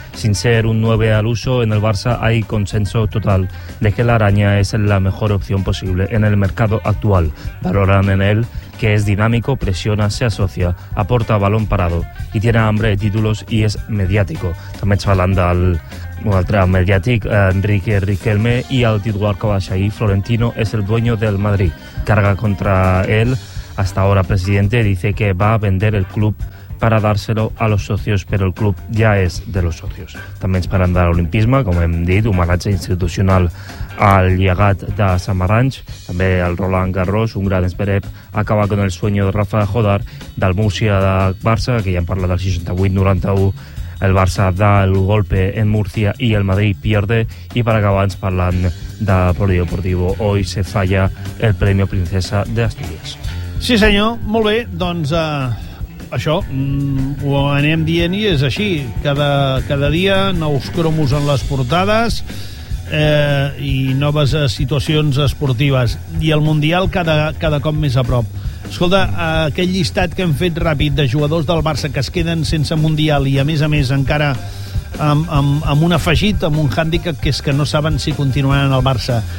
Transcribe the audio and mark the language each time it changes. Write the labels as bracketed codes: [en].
[es] Sin ser un 9 al uso, en el Barça hay consenso total de que la araña es la mejor opción posible en el mercado actual. Valoran en él que es dinámico, presiona, se asocia, aporta balón parado y tiene hambre de títulos y es mediático. [ca] També ens parlen d'un altre mediàtic, Enrique Riquelme, i el titular que baixa ahí, Florentino, és [es] el dueño del Madrid. Carga contra él, hasta ahora presidente, dice que va a vender el club para dárselo a los socios, pero el club ya es de los socios. [ca] També ens parlen de l'olimpisme, com hem dit, homenatge institucional al llegat de Samaranch, també el Roland Garros, un gran esperep, [es] acaba con el sueño de Rafa Jodar, [ca] del Murcia de Barça, que ja hem parlat del 68-91, el Barça [es] da el golpe en Murcia [ca] i [es] el Madrid pierde, [ca] i per acabar ens parlen de Polideportivo. [es] Hoy se falla el Premio Princesa de Asturias. [ca] Sí, senyor, molt bé, doncs això ho anem dient i és així. Cada dia, nous cromos en les portades i noves situacions esportives. I el Mundial cada cop més a prop. Escolta, aquell llistat que hem fet ràpid de jugadors del Barça que es queden sense Mundial i, a més, encara amb un afegit, amb un hàndicap, que és que no saben si continuaran al Barça.